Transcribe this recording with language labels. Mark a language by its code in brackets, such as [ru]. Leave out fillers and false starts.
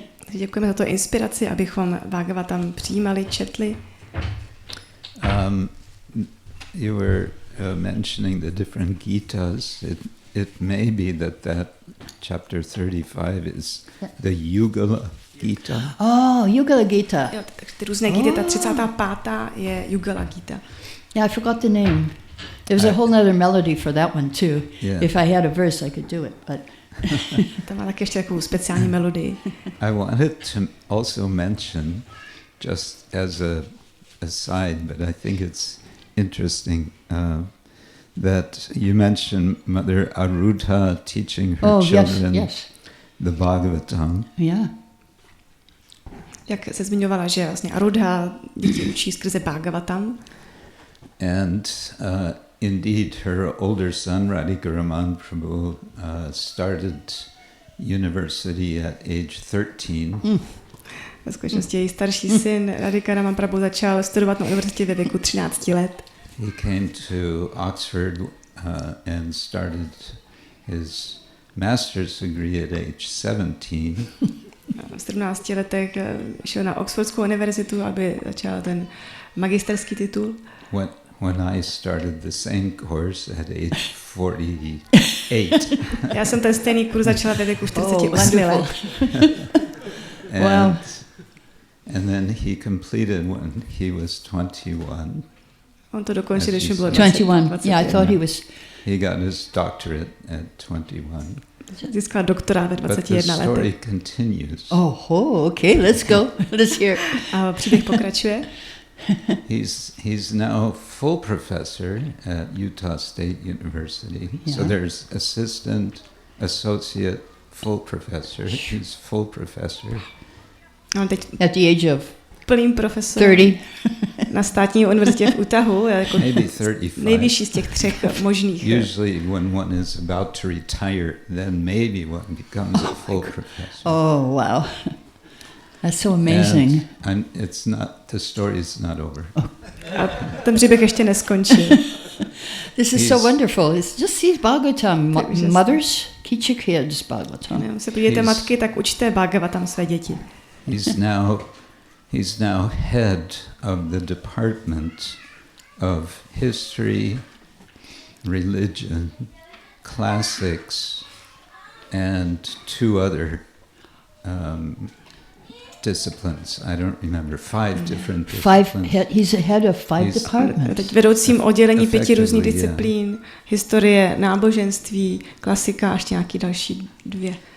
[cs] Děkujeme za to inspiraci, abychom Bhagavatam přijímali, četli. [en] You were mentioning the different Gitas. It may be that chapter 35 is the Yugala Gita. Oh, Yugala Gita. [cs] Jo, ty různé Gity, ta 35. je Yugala Gita. [en] Yeah, I forgot the name. There's a whole other melody for that one too. Yeah. If I had a verse, I could do it, but [cs] tam má také ještě takovou speciální melodii. [en] I wanted to also mention, just as a aside, but I think it's interesting that you mentioned Mother Arudha teaching her children the Bhagavatam. Yeah. [cs] Jak se zmiňovala, že vlastně Arudha děti učí skrze Bhagavatam. [en] And indeed, her older son, Radhikaraman Prabhu, started university at age 13. [cs] Ve skutečnosti její starší syn Radhikaraman Prabhu začal studovat na univerzitě ve věku 13 let. [en] He came to Oxford and started his master's degree at age 17. [cs] V 17 letech šel na Oxfordskou univerzitu, aby začal ten magisterský titul. [en] When I started the same course at age 48. [cs] Já jsem ten stejný kurz začala ve věku 48 let. [en] Wow. And then he completed when he was 21. [cs] On to dokončil, když bylo [en] 21. Yeah, I thought he was. He got his doctorate at 21. [cs] Získal doktorát ve 21 letech. [en] But the story continues. Oh, okay, let's go. Let's hear. [cs] A příběh pokračuje. [en] He's now full professor at Utah State University. Yeah. So there's assistant, associate, full professor. He's full professor. At the age of [cs] plným profesorem [en] 30. [cs] Na státní univerzitě v Utahu, jako [en] maybe 35. [cs] Nejvyšší z těch 3 možných. [en] Usually when one is about to retire, then maybe one becomes a full professor. Oh, wow. That's so amazing. And it's not, the story is not over. [cs] A ten příběh ještě neskončil. [en] This is so wonderful. It's just see Bhagavatam. Mothers, teach your kids Bhagavatam. [cs] Se podívejte, matky, tak učte Bhagavatam své děti. [en] He's now head of the department of history, religion, classics, and 2 other disciplines. I don't remember, 5 different disciplines. He's the head of 5 departments. [cs] Teď vedoucím oddělení 5 různých disciplín, historie, náboženství, klasika a ještě nějaký další 2.